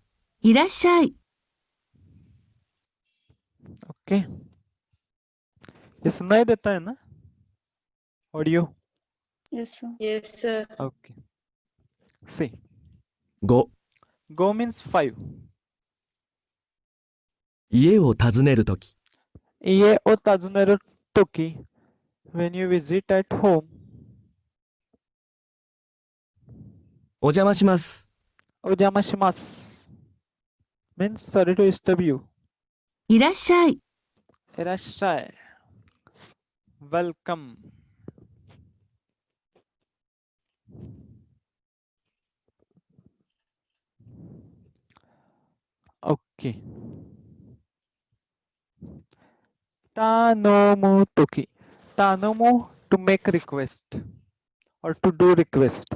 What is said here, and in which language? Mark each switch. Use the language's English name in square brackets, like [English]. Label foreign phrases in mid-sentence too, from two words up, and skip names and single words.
[Japanese] いらっしゃい。 [Hindi] ओके, ये सुनाई देता है ना ऑडियो? [English] Yes, sir. okay, see 5、 go means 5. [Japanese] 家を訪ねるとき。 [English] ये [Japanese] お 訪ねる とき [English] when you visit at home। [Japanese] お邪魔します。 [English] ओजामाशिमास means sorry to disturb you। [Japanese] いらっしゃい。 [English] इराशाय वेलकम। [Japanese] オーケー、頼む とき. [English] तानोमु to make request or to do request।